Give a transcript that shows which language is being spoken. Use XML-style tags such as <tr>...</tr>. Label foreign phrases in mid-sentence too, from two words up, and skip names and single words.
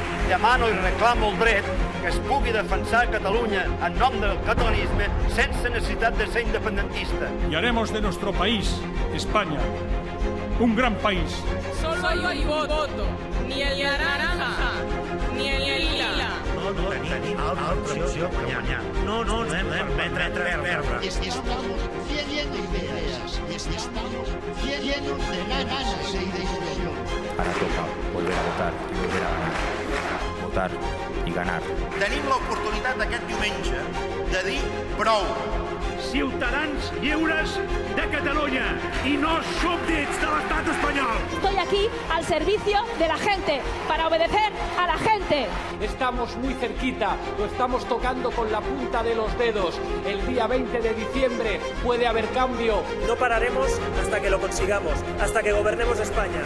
<ca>demano i reclamo el dret que es pugui defensar Catalunya en nom del catalanisme sense necessitat de ser independentista.</ca> <es>Y haremos de nuestro país, España, un gran país. Solo hay voto, ni el naranja, ni el lila.</es> <ca>No tenim altra opció que guanyar. No podem permetre perdre.</ca> <es>Estamos llenos de ideas, estamos llenos de ganas e de ilusión. Ahora toca volver a votar y volver a ganar. Votar y ganar.</es> <ca>Tenim l'oportunitat aquest diumenge de dir prou. Ciutadans lliures de Catalunya y no súbdits de l'estat espanyol.</ca> <es>Estoy aquí al servicio de la gente, para obedecer a la gente. Estamos muy cerquita, lo estamos tocando con la punta de los dedos. El día 20 de diciembre puede haber cambio. No pararemos hasta que lo consigamos, hasta que gobernemos España.</es>